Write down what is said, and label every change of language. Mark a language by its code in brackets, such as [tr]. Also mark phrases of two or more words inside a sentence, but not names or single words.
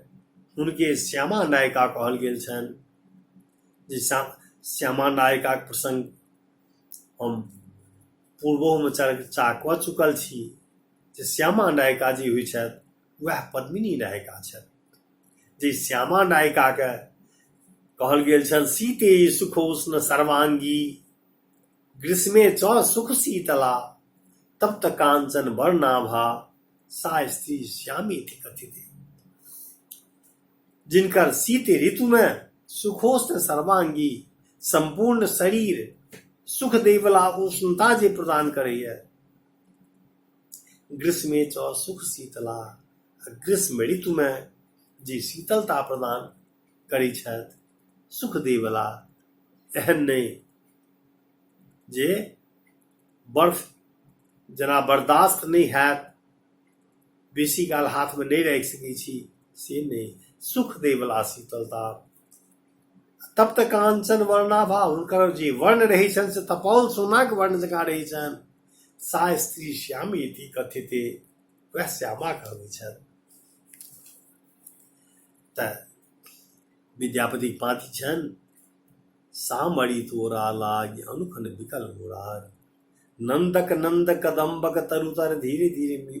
[mai] हुनके श्यामा नायिका कहल गेल छनि। जे श्यामा नायिकाक प्रसंग हम पूर्वोमे चर्चा कऽ चुकल छी जे श्यामा नायिका जे होइ छथि वएह पद्मिनी नायिका छथि। जे श्यामा नायिकाके कहल गेल छनि [sa] सीते सुखोष्ण सर्वांगी, ग्रीष्मे च सुख शीतला, तप्त कांचन वर्णाभा, सा स्त्री श्यामेति कथिते। [mai] जिनकर शीत ऋतु में [sa] सुखोष्ण सर्वांगी, [mai] संपूर्ण शरीर सुख देवला उष्णता जे प्रदान करैया, [sa] ग्रीष्मे च सुख शीतला, [mai] ग्रीष्म ऋतु में जे शीतलता प्रदान करै छथि, सुख देवला। एहन नहि जे बर्फ जेना बर्दाश्त नहि हैत, बेसी काल हाथ में नहीं राखि सकै छी, से नहीं सुख देवला शीतलता [sa] तप्त कांचन वर्णाभा [mai] हुनकर जे वर्ण रहै छनि से तपाउल सोनाक वर्ण जकाँ रहै छनि [sa] सा स्त्री श्यामी इति कथिते [mai] वह श्यामा कहबै छथि तऽ विद्यापति पाँति छनि सामरी तोरा लाग अनुखन विकल मुरार नंदक नंद कदम्बक तरुतर धीरे धीरे